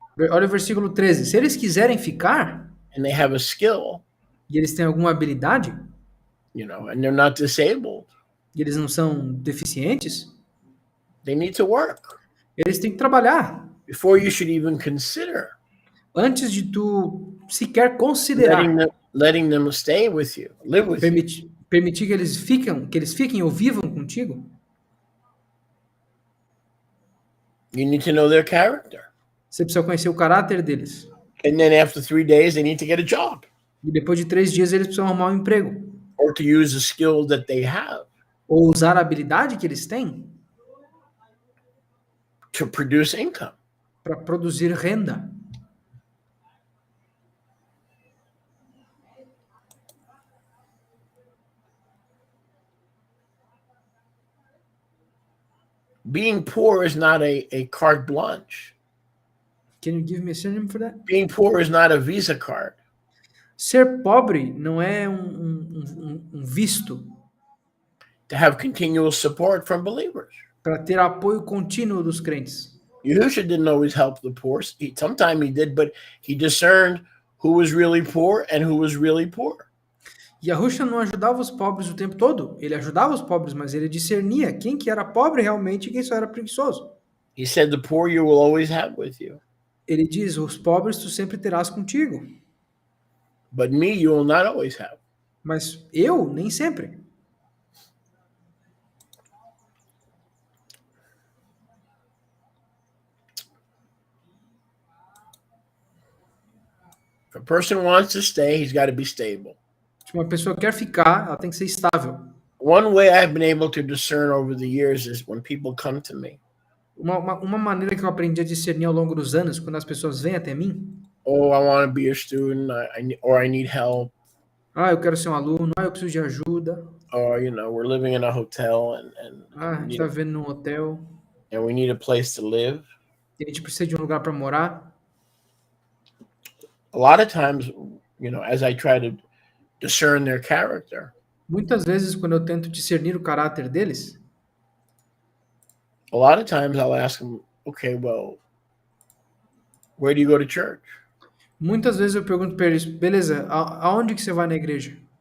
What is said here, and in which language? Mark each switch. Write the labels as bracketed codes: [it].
[pt] Olha o versículo 13. Se eles quiserem ficar, [en] and they have a skill, [pt] e eles têm alguma habilidade, [en] and they're not disabled, [pt] e eles não são deficientes, [en] they need to work. [pt] eles têm que trabalhar. [en] Before you should even consider [pt] Antes de tu sequer considerar [en] letting them stay with you, live with you. [pt] permitir que eles fiquem ou vivam contigo, [en] You need to know their character. [pt] você precisa conhecer o caráter deles. [en] And then after 3 days, they need to get a job [pt] E depois de 3 dias eles precisam arrumar um emprego. [en] or to use the skill that they have [pt] Ou usar a habilidade que eles têm [en] to produce income. [pt] para produzir renda. [en] Being poor is not a carte blanche. Can you give me a synonym for that? Being poor is not a Visa card. [pt] Ser pobre não é um visto [en] To have continual support from believers. [pt] para ter apoio contínuo dos crentes. [en] Yahushua didn't always help the poor. Sometimes he did, but he discerned who was really poor and who was really poor. [pt] Yahushua não ajudava os pobres o tempo todo. Ele ajudava os pobres, mas ele discernia quem que era pobre realmente e quem só era preguiçoso. [en] He said, the poor you will always have with you, [pt] Ele diz, os pobres tu sempre terás contigo. [en] but me you will not always have. [pt] Mas eu, nem sempre. [en] If a person wants to stay, he's got to be stable. [pt] Se uma pessoa quer ficar, ela tem que ser estável. [en] One way I've been able to discern over the years is when people come to me. [pt] Uma maneira que eu aprendi a discernir ao longo dos anos, quando as pessoas vêm até mim, [en] Oh, I want to be a student, or I need help, [pt] eu quero ser um aluno, eu preciso de ajuda, [en] or we're living in a hotel and [pt] a gente está vivendo num hotel, [en] we need a place to live. [pt] e a gente precisa de um lugar para morar. [en] A lot of times, as I try to discern their character, [pt] Muitas vezes, quando eu tento discernir o caráter deles, [en] a lot of times I'll ask them, okay, well, where do you go to church? [pt] muitas vezes eu pergunto para eles, beleza, aonde que você vai na igreja?